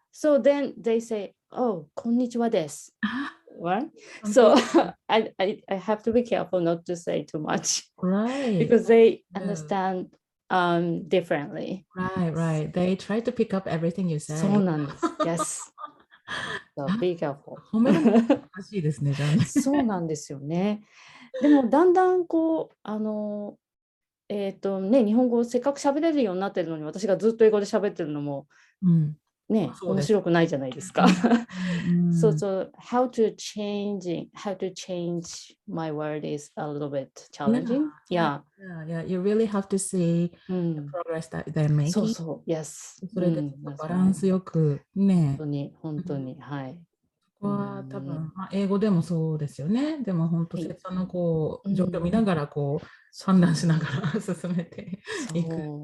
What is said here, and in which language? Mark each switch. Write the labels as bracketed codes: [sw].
[en] So then they say, oh, [ja] こんにちはです. [en] Right? So I have to be careful not to say too much. Right. Because they understand differently. Right. They try to pick up everything you say. [ja] そうなんです。 [en] Yes. So be careful. [ja] 褒めるの難しいですね、じゃあね。そうなんですよね。でもだんだんこう日本語をせっかく喋れるようになってるのに、私がずっと英語で喋ってるのもね、面白くないじゃないですか。 [en] So how to change my word is a little bit challenging. Yeah. You really have to see the progress that they're making. [ja] そう、 [en] yes. [ja] それでバランスよくね。本当に、はい。ここは多分、英語でもそうですよね。でも本当、生徒のこう状況を見ながらこう判断しながら進めていく。